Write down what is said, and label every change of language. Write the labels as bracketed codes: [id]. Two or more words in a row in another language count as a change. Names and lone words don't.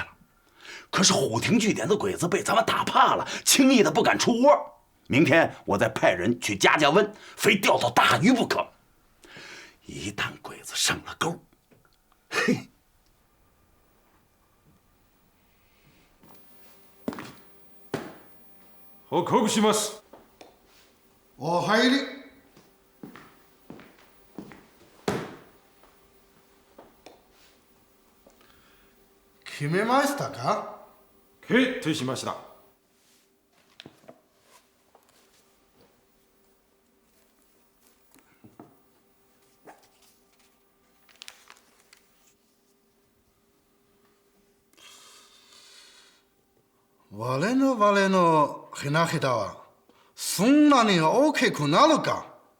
[zh] 可是虎亭据点的鬼子被咱们打怕了，轻易的不敢出窝。明天我再派人去加温，非钓到大鱼不可。一旦鬼子上了钩，嘿！ [ja] 報告します。お入り。決めましたか？決定しました。我のひなひだはそんなに大きくなるか？